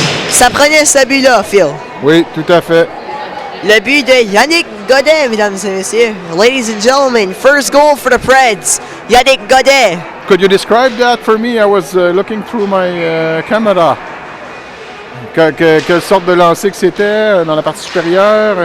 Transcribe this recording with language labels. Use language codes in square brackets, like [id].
[fr] Ça prenait ce but-là, Phil. Oui, tout à fait. Le but de Yannick Godet, mesdames et messieurs. [en] Ladies and gentlemen, first goal for the Preds. Yannick Godet. Could you describe that for me? I was looking through my camera. [fr] Quelle sorte de lancer que c'était dans la partie supérieure?